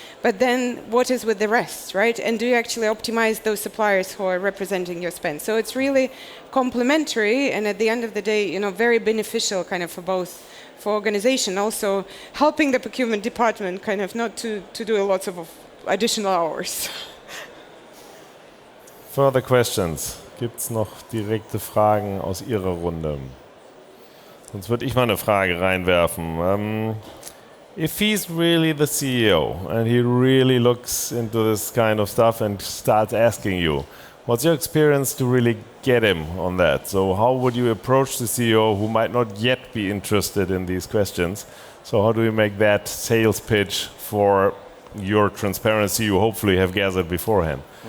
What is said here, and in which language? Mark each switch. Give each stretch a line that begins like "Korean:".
English: But then what is with the rest, right? And do you actually optimize those suppliers who are representing your spend? So it's really complementary, and at the end of the day, very beneficial kind of for both, for organization, also helping the procurement department kind of not to do lots of additional hours. Further questions?
German: Gibt es noch direkte Fragen aus Ihrer Runde? Sonst würde ich mal eine Frage reinwerfen.
English: If he's really the CEO and he really looks into this kind of stuff and starts asking you, what's your experience to really get him on that? So how would you approach the CEO who might not yet be interested in these questions? So how do you make that sales pitch for your transparency you hopefully have gathered beforehand?